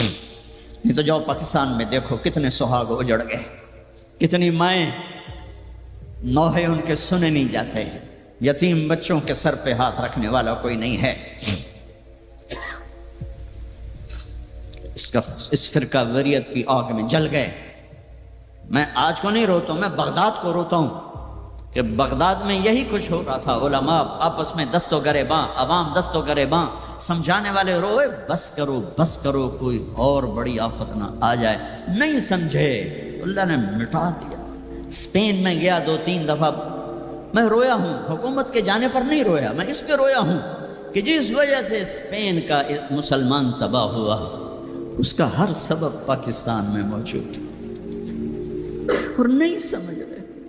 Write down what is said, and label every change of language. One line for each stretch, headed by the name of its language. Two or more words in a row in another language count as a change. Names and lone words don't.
Urdu: نہیں تو جاؤ پاکستان میں دیکھو کتنے سہاگ اجڑ گئے، کتنی مائیں نوحے ان کے سنے نہیں جاتے، یتیم بچوں کے سر پہ ہاتھ رکھنے والا کوئی نہیں ہے۔ اس فرقہ وریت کی آگ میں جل گئے۔ میں آج کو نہیں روتا ہوں، میں بغداد کو روتا ہوں کہ بغداد میں یہی کچھ ہو رہا تھا، علماء آپس میں دست و گریباں، عوام دست و گریباں، سمجھانے والے روئے بس کرو بس کرو، کوئی اور بڑی آفت نہ آ جائے۔ نہیں سمجھے تو اللہ نے مٹا دیا۔ اسپین میں گیا 2-3 دفعہ، میں رویا ہوں، حکومت کے جانے پر نہیں رویا، میں اس پہ رویا ہوں کہ جس وجہ سے اسپین کا مسلمان تباہ ہوا اس کا ہر سبب پاکستان میں موجود ہے، اور نہیں سمجھ رہے۔